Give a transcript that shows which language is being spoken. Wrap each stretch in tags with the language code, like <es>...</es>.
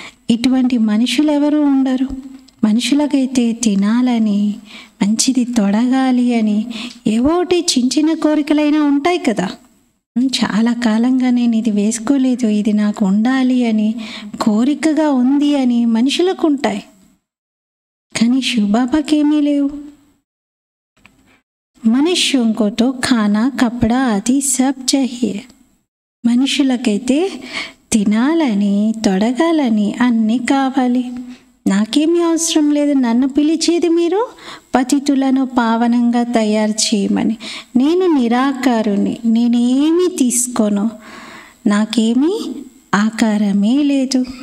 <te>ఇటువంటి మనుషులు ఎవరు ఉండరు. మనుషులకైతే తినాలని, మంచిది తొడగాలి అని ఏవోటి చిన్న చిన్న కోరికలైనా ఉంటాయి కదా. చాలా కాలంగా నేను ఇది వేసుకోలేదు, ఇది నాకు ఉండాలి అని కోరికగా ఉంది అని మనుషులకు ఉంటాయి. కానీ శివబాబాకి ఏమీ లేవు.</te> <hi>మనుష్యం को तो खाना कपड़ा आदि सब चाहिए.</hi> <te>మనుషులకైతే తినాలని, తొడగాలని అన్నీ కావాలి. నాకేమీ అవసరం లేదు, నన్ను పిలిచేది మీరు పతితులను పావనంగా తయారు చేయమని. నేను నిరాకారుని, నేనేమీ తీసుకోను, నాకేమీ ఆకారమే లేదు.</te>